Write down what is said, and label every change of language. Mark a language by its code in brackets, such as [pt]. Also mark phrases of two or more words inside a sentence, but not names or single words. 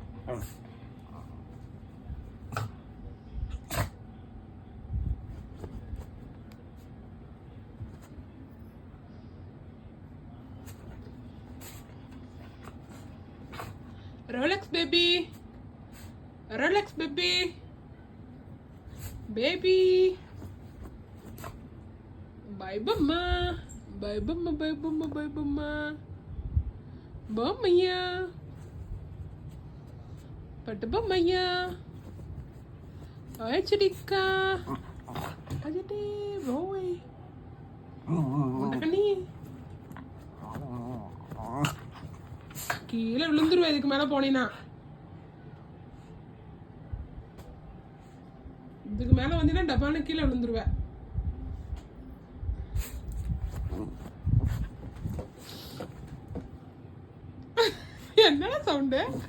[en] Rolex baby, Rolex baby, baby. Bye mama, bye mama, bye mama, bye mama. Bomaya, patu bomaya. Ay chidika, aja deh, boy. [id] Mana nih? [ta] கீழே விழுந்துருவேன் இதுக்கு மேல போனீனா. இதுக்கு மேல வந்தீங்கன்னா டப்பான கீழே விழுந்துருவேன். என்ன சவுண்டு?